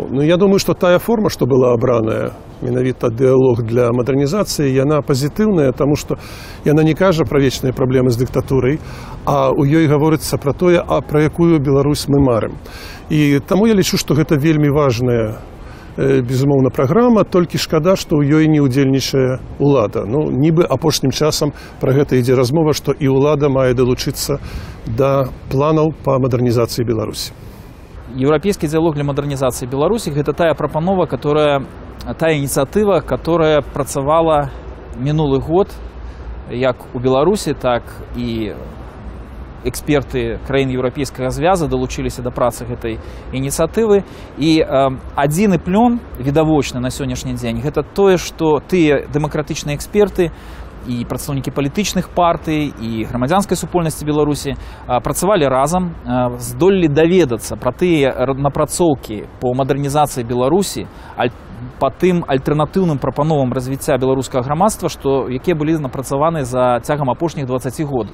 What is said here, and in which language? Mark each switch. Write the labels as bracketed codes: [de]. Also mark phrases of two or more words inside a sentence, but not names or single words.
[be] Но я думаю, што тая форма, што была абраная, менавіта дыялог для мадэрнізацыі, яна пазітыўная, таму што яна не кажа пра вечныя праблемы з дыктатурай, а ў ёй гаворыцца пра тое, пра якую Беларусь мы марым. І таму я лічу, што гэта вельмі важная, безумоўна, праграма, толькі шкада, што ў ёй не ўдзельнічае ўлада. Нібы апошнім часам пра гэта ідзе размова, што і ўлада мае далучыцца да планаў па мадэрнізацыі Беларусі. [ru] Европейский диалог для модернизации Беларуси – это [be] та прапанова, которая та ініцыятыва, которая працавала мінулы год як у Беларусі, так і эксперты краін еўрапейскага звяза далучыліся да працы гэтай ініцыятывы. І адзіны плён відавочны на сённяшні дзень гэта тое, што тыя дэмакратычныя эксперты і прадстаўнікі палітычных партый і грамадзянскай супольнасці Беларусі працавалі разам, здолелі даведацца пра тыя напрацоўкі по мадэрнізацыі Беларусі, па тым альтэрнатыўным прапановам развіцця беларускага грамадства, якія былі напрацаваны за цягам апошніх 20 годаў.